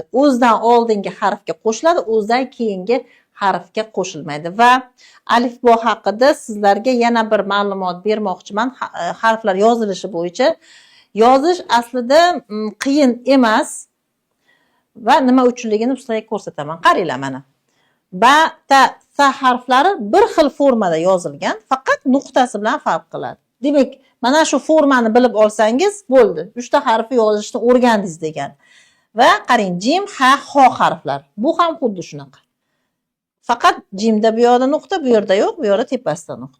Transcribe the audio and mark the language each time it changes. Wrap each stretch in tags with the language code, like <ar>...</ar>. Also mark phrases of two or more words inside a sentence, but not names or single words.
<uz>O'zidan oldingi harfga qo'shiladi, o'zidan keyingi harfga qo'shilmaydi. Va alifbo haqida sizlarga yana bir ma'lumot bermoqchiman. Harflar yozilishi bo'yicha. Yozish aslida qiyin emas va nima uchunligini sizlarga ko'rsataman. Qaranglar mana. Ba, ta, sa harflari bir xil formada yozilgan, faqat nuqtasi bilan farq qiladi. Demak, mana shu formani bilib olsangiz bo'ldi. 3 ta harfni yozishni o'rgandingiz degan. Va qarang, jim, ha, ho harflar. Bu ham xuddi shunaqa. Faqat jimda bu yoqda nuqta, bu yerda yo'q, bu yerda tepasida nuqta.</uz>